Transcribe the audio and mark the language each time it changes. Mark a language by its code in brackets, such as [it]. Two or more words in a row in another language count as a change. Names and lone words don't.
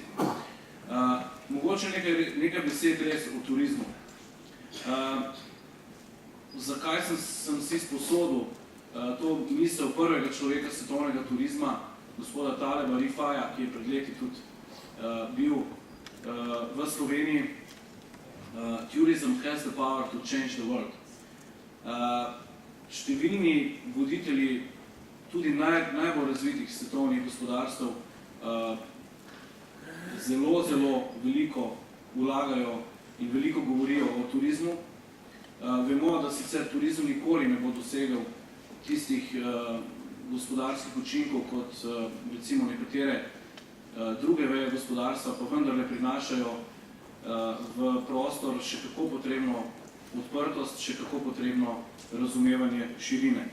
[sl] Mogoče nekaj besed res o turizmu. Zakaj sem si sposodil to misel prvega človeka svetovnega turizma, gospoda Taleba Rifaja, ki je pred leti tudi bil v Sloveniji. [en] Tourism has the power to change the world. [sl] Številni voditelji tudi najbolj razvitih svetovnih gospodarstv zelo veliko vlagajo in veliko govorijo o turizmu. Vemo, da sicer turizem nikoli ne bo dosegel tistih gospodarskih učinkov, kot recimo nekatere druge veje gospodarstva, pa vendarle prinašajo v prostor še kako potrebno odprtost, še kako potrebno razumevanje širine.